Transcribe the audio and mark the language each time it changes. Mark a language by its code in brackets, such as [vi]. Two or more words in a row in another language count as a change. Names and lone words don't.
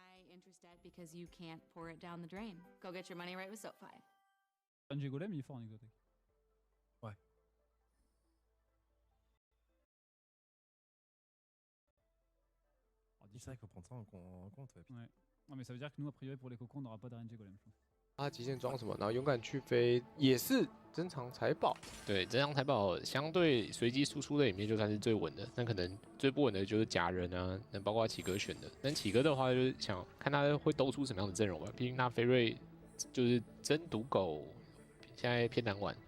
[en] interest debt because you can't pour it down the drain. Go get your money right with SoFi. [fr] RNG Golem, il est fort en exotique. Ouais. C'est vrai qu'il faut prendre ça en compte. Ouais. Non, mais ça veut dire que nous, a priori, pour les cocons, on n'aura pas de RNG Golem, je pense. [zh] 他极限装什么？然后勇敢去飞也是珍藏财宝。对，珍藏财宝相对随机输出的里面就算是最稳的，那可能最不稳的就是假人啊，那包括启哥选的。但启哥的话，就是想看他会兜出什么样的阵容吧。毕竟那菲瑞就是真赌狗，现在偏难玩。